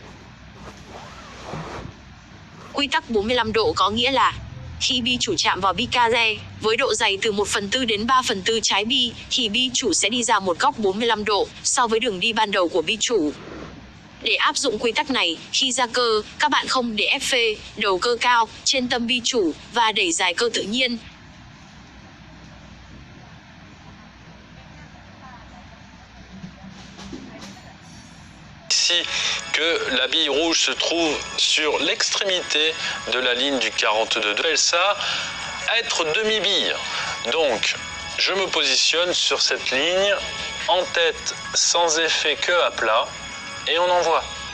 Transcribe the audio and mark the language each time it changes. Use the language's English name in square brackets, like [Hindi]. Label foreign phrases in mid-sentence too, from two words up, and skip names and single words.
[Vietnamese] Quy tắc 45 độ có nghĩa là khi bi chủ chạm vào bi ca-re với độ dày từ 1/4 đến 3/4 trái bi thì bi chủ sẽ đi ra một góc 45 độ so với đường đi ban đầu của bi chủ. Để áp dụng quy tắc này, khi ra cơ, các bạn không để ép phê, đầu cơ cao trên tâm bi chủ và đẩy dài cơ tự nhiên. [French] Ici que la bille rouge se trouve sur l'extrémité de la ligne du 42. On appelle ça être demi-bille. Donc, je me positionne sur cette ligne, en tête, sans effet, que à plat, et on envoie.